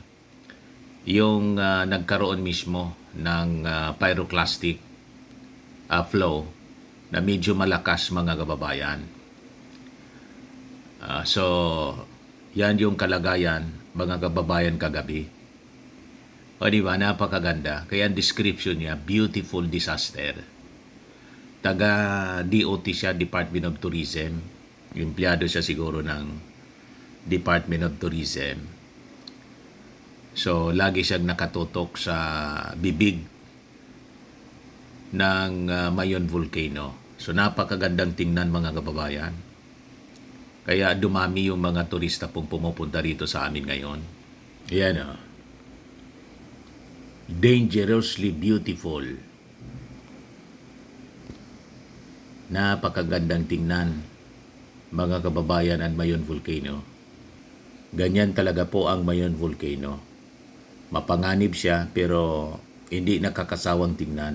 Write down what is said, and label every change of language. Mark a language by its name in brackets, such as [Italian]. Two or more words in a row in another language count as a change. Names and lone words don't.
[Filipino] Yung nagkaroon mismo ng pyroclastic flow na medyo malakas mga kababayan. So, yan yung kalagayan mga kababayan kagabi. O di ba, napakaganda. Kaya ang description niya, [English] beautiful disaster. [Filipino] Taga DOT siya, Department of Tourism. Empleyado siya siguro ng Department of Tourism. So, lagi siyang nakatutok sa bibig ng Mayon Volcano. So, napakagandang tingnan mga kababayan. Kaya dumami yung mga turista pong pumupunta rito sa amin ngayon. Yan o. [English] Dangerously beautiful. [Filipino] Napakagandang tingnan mga kababayan ang Mayon Volcano. Ganyan talaga po ang Mayon Volcano. Mapanganib siya pero hindi nakakasawang tingnan.